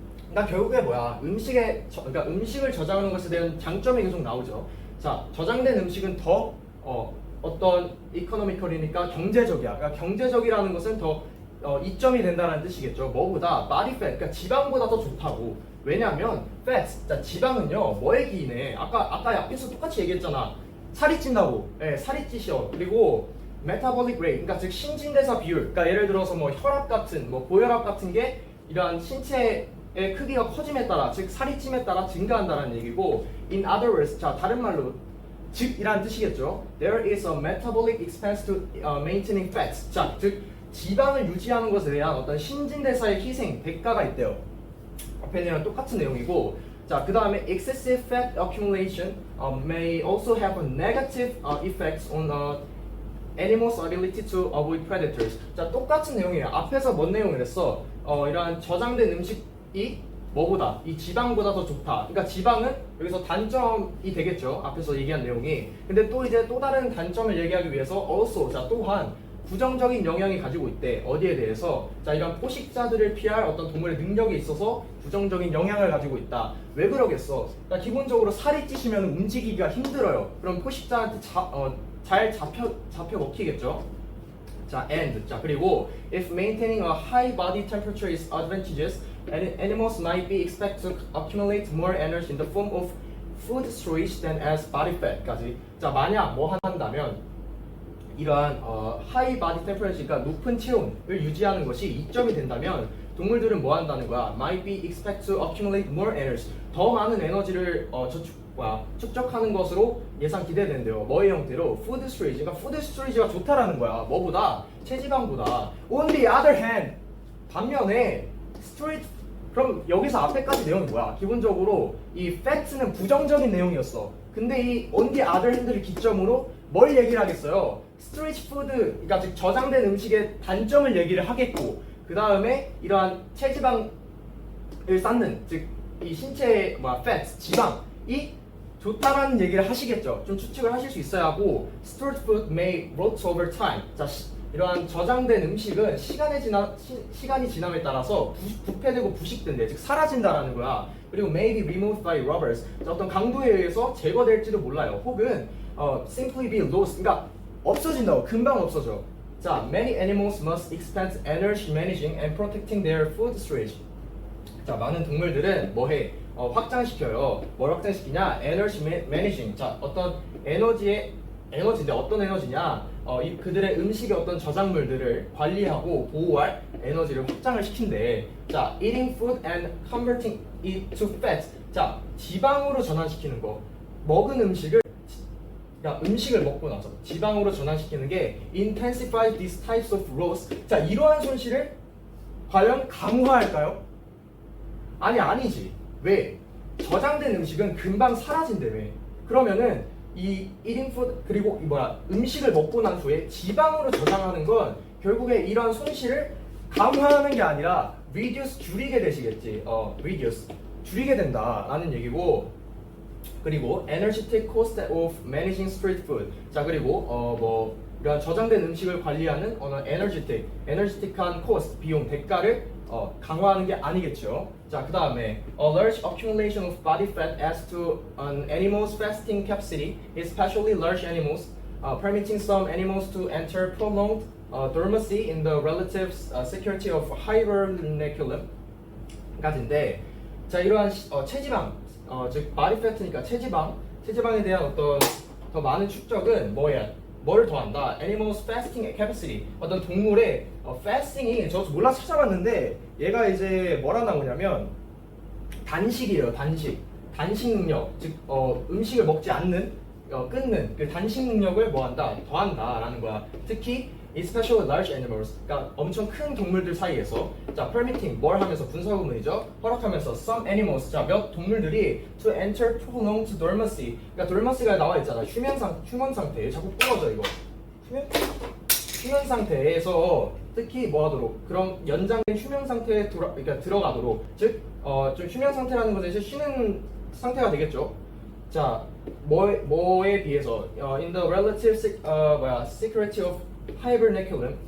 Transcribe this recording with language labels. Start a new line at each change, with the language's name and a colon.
Korean: 그러니까 결국에 뭐야? 그러니까 음식을 저장하는 것에 대한 장점이 계속 나오죠. 자, 저장된 음식은 더 어떤 이코노미컬이니까 경제적이야. 그러니까 경제적이라는 것은 더 이점이 된다는 뜻이겠죠. 뭐보다 body fat, 그러니까 지방보다 더 좋다고. 왜냐하면 fat, 자, 지방은요 뭐에 기인해? 아까 앞에서 똑같이 얘기했잖아. 살이 찐다고. 예, 살이 찌셔. 그리고 metabolic rate, 그러니까 즉 신진대사 비율. 그러니까 예를 들어서 뭐 혈압 같은, 뭐 고혈압 같은 게 이러한 신체의 크기가 커짐에 따라, 즉 살이 찜에 따라 증가한다는 얘기고. In other words, 자, 다른 말로 즉 이라는 뜻이겠죠.
English: There is a metabolic expense to maintaining fats.
Korean: 자, 즉 지방을 유지하는 것에 대한 어떤 신진대사의 희생, 대가가 있대요. 앞에 내용 똑같은 내용이고.
English: 자, 그 다음에 excessive fat accumulation may also have a negative effects on animals' ability to avoid predators.
Korean: 자, 똑같은 내용이에요. 앞에서 뭔 내용을 했어? 이러한 저장된 음식이 뭐보다, 이 지방보다 더 좋다. 그러니까 지방은 여기서 단점이 되겠죠. 앞에서 얘기한 내용이. 근데 또 이제 또 다른 단점을 얘기하기 위해서 also, 자, 또한 부정적인 영향이 가지고 있대. 어디에 대해서? 자, 이런 포식자들을 피할 어떤 동물의 능력에 있어서 부정적인 영향을 가지고 있다. 왜 그러겠어? 그러니까 기본적으로 살이 찌시면 움직이기가 힘들어요. 그럼 포식자한테 잘 잡혀 먹히겠죠? 자, and.
English: 자, 그리고 if maintaining a high body temperature is advantageous, animals might be expected to accumulate more energy in the form of food storage than as body fat까지.
Korean: 자, 만약 뭐 한다면 이러한
English: high body temperature
Korean: 가 높은 체온을 유지하는 것이 이점이 된다면 동물들은 뭐 한다는 거야?
English: Might be expected to accumulate more energy.
Korean: 더 많은 에너지를 축적하는 것으로 예상 기대된대요. 뭐의 형태로? Food storage. 그러니까 food storage가 좋다라는 거야. 뭐보다? 체지방보다. On the other hand, 반면에 storage. 그럼 여기서 앞에까지 내용이 뭐야? 기본적으로 이 fact는 부정적인 내용이었어. 근데 이 on the other hand를 기점으로 뭘 얘기를 하겠어요? storage food, 그러니까 즉 저장된 음식의 단점을 얘기를 하겠고, 그 다음에 이러한 체지방을 쌓는, 즉 이 신체의 fat, 지방이 좋다라는 얘기를 하시겠죠. 좀 추측을 하실 수 있어야 하고,
English: stored food may rot over time.
Korean: 자, 이러한 저장된 음식은 시간이 지남에 따라서 부패되고 부식된대. 즉 사라진다라는 거야.
English: 그리고 may be removed by robbers.
Korean: 자, 어떤 강도에 의해서 제거될지도 몰라요.
English: 혹은 simply be lost.
Korean: 그러니까 없어진다고. 금방 없어져.
English: 자, many animals must expend energy managing and protecting their food storage.
Korean: 자, 많은 동물들은 뭐해? 확장시켜요. 뭘 확장시키냐? 에너지 매니징. 자, 어떤 에너지인데 어떤 에너지냐? 그들의 음식의 어떤 저작물들을 관리하고 보호할 에너지를 확장을 시킨대.
English: 자, eating food and converting it to fat.
Korean: 자, 지방으로 전환시키는 거. 먹은 음식을 음식을 먹고 나서 지방으로 전환시키는 게
English: intensify these types of loss.
Korean: 자, 이러한 손실을 과연 강화할까요? 아니지. 왜? 저장된 음식은 금방 사라진다며. 그러면은 이 eating food 그리고 음식을 먹고 난 후에 지방으로 저장하는 건 결국에 이런 손실을 강화하는 게 아니라 reduce 줄이게 되시겠지. reduce 줄이게 된다라는 얘기고.
English: 그리고 energetic cost of managing street food.
Korean: 자, 그리고 이런 저장된 음식을 관리하는 energetic한 cost 비용 대가를 강화하는 게 아니겠죠.
English: 자, 그 다음에 a large accumulation of body fat adds to an animal's fasting capacity, especially large animals, permitting some animals to enter prolonged dormancy in the relative security of hibernaculum
Korean: 까지인데, 자, 이러한 체지방, 즉 body fat니까 체지방에 대한 어떤 더 많은 축적은 뭐를 더한다?
English: Animals fasting capacity.
Korean: 어떤 동물의 fasting이 저도 몰라 찾아봤는데 얘가 이제 뭐라 나오냐면 단식이에요. 단식 능력. 즉 음식을 먹지 않는 끊는 그 단식 능력을 뭐한다? 더한다라는 거야. 특히 especially large animals. 그러니까 엄청 큰 동물들 사이에서. 자, permitting 뭘 하면서 분사구문이죠. 허락하면서 some animals. 자, 몇 동물들이
English: to enter prolonged dormancy.
Korean: 그러니까 dormancy가 나와 있잖아. 휴면 상태. 자꾸 부러져 이거. 휴면 상태에서 특히 뭐 하도록 그런 연장된 휴면 상태에 들어가도록. 즉 좀 휴면 상태라는 것은 이제 쉬는 상태가 되겠죠. 자, 뭐에 비해서
English: in the relative security of hibernaculum.